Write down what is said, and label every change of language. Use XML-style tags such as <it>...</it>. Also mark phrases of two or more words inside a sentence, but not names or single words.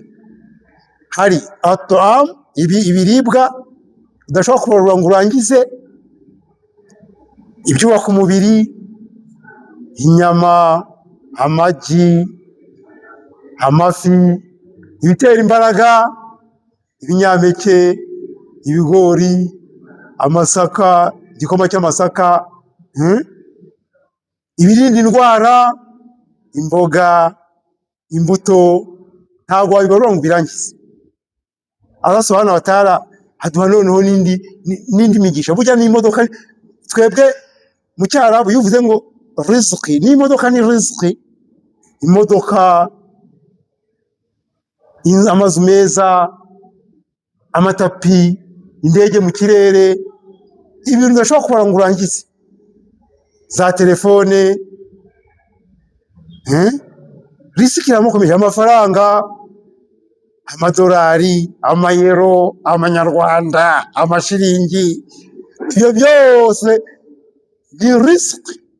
<rw>Hari at'am, ibiribwa udashobora kubarura ngo urangize, ibyubaka umubiri, inyama, amagi, amafi, ibitera imbaraga, ibinyampeke, ibigori, amasaka, igikoma cy'amasaka, ibirinda indwara, imboga, imbuto, ntabwo wabibarura ngo birangize. Allah</rw> <ar>سبحانه وتعالى</ar> <rw>haduha noneho n'indi migisha. Burya n'imodoka, twebwe mu cyarabu iyo uvuze ngo rizqi, n'imodoka ni rizqi. Imodoka, amazu meza, amatapi, indege mu kirere, ibintu udashobora kubara ngo urangize, za telefone, rizqi iramukomeje, amafaranga, amadolari, amayero, amanyarwanda, amashiringi, ibyo byose ni rizqi.</rw>